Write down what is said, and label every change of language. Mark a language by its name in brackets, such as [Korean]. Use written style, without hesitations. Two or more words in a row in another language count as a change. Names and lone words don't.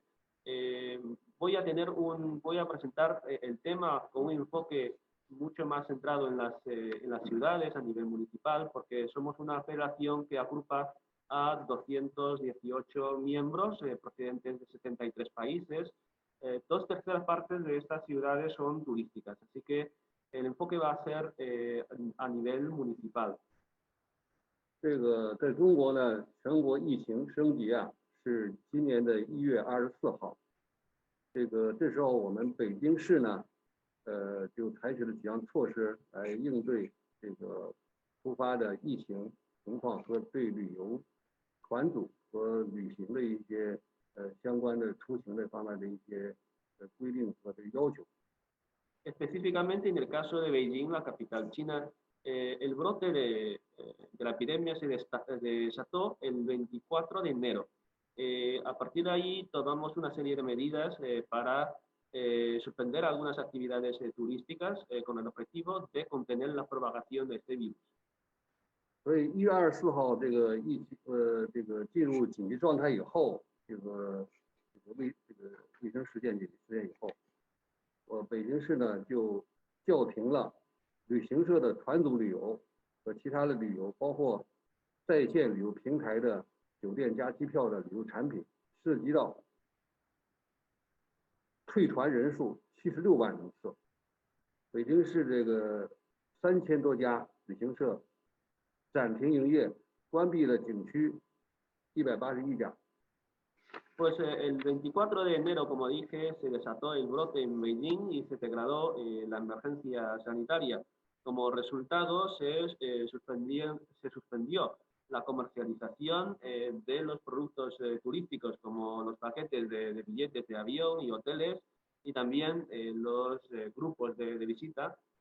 [Spanish] Voy a presentar el tema con un enfoque mucho más centrado en las ciudades a nivel municipal, porque somos una federación que agrupa a 218 miembros procedentes de 73 países. 2/3 partes de estas ciudades son turísticas, así que el enfoque va a ser a nivel municipal. [Chinese] 这个在中国呢，全国疫情升级啊，是今年的1月24号。这时候我们北京市呢。就采取了几项措施来应对这个突发的疫情情况和对旅游团组和旅行的一些相关的出行的方面的一些规定和要求。 [Spanish] Específicamente en el caso de Beijing, la capital china, el brote de la epidemia se desató el 24 de enero. A partir de ahí tomamos una serie de medidas para suspender algunas actividades turísticas con el objetivo de contener la propagación de este virus. [Chinese] 所以1月24号这个进入紧急状态以后，卫生事件紧急事件以后，北京市呢就叫停了旅行社的团组旅游和其他的旅游，包括在线旅游平台的酒店加机票的旅游产品，涉及到退团人数76万人次。北京市这个3000多家旅行社暂停营业，关闭了景区181家。 [Spanish] Pues el 24 de enero, como dije, se desató el brote en Beijing y se declaró la emergencia sanitaria. Como resultado, se suspendió la comercialización de los productos turísticos, como los paquetes de billetes de avión y hoteles, y también los grupos de visita.